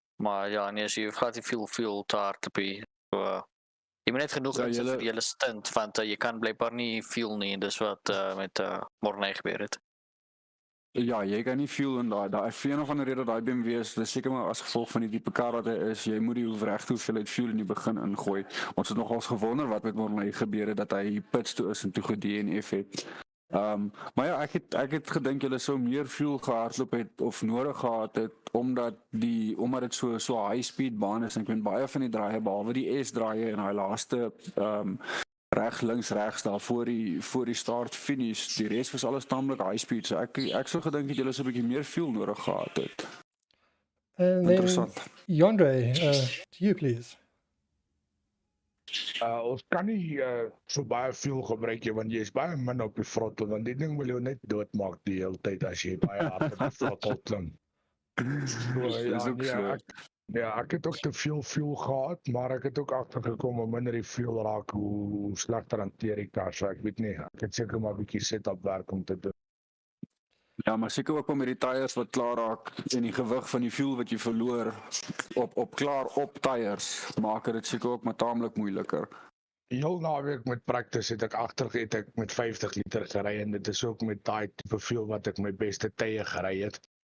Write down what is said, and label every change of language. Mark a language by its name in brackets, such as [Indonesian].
[Afrikaans] Maar ja, nee, so jy hoef glad nie veel fuel te hardloop nie. So, jy moet net genoeg insit vir die hele stint, want jy kan blijkbaar nie fuel nie. Dis wat met Mornay gebeur het. Ja, jy kan nie fuel in daai vir een of ander rede daai BMW is, dis seker maar as gevolg van die tipe kar wat hy is, jy moet die regte hoeveelheid fuel in die begin ingooi. Ons het nogals gewonder wat met Mornay gebeur het, dat hy pits toe is en toe ge-DNF het. Maar ja, ek het gedink julle sou meer fuel gehardloop het of nodig gehad het, omdat dit so high speed baan is, en ek weet baie van die draaie, behalwe die S-draaie en hy laaste regs daar voor die start finish, die res was alles tamelik high speed, so ek sou gedink dat julle so 'n bietjie meer fuel nodig gehad het. [English] And then Jandre, to you please. [Afrikaans] Ons kan nie so baie fuel gebruik nie, want jy is baie min op die throttle, want die ding wil jou net doodmaak die hele tyd as jy baie hard op die throttle klim. Ek het ook te veel fuel gehad, maar ek het ook agtergekom hoe minder die fuel raak, hoe slegter hanteer die kar, so ek weet nie, ek het seker maar 'n bietjie setup werk om te doen. Ja, maar seker ook met die tyres wat klaar raak en die gewig van die fuel wat jy verloor op tyres, maak dit seker ook maar taamlik moeiliker. Heel naweek met practice het ek met 50 liter gery, en dit is ook met daai tipe fuel wat ek my beste tye gery het.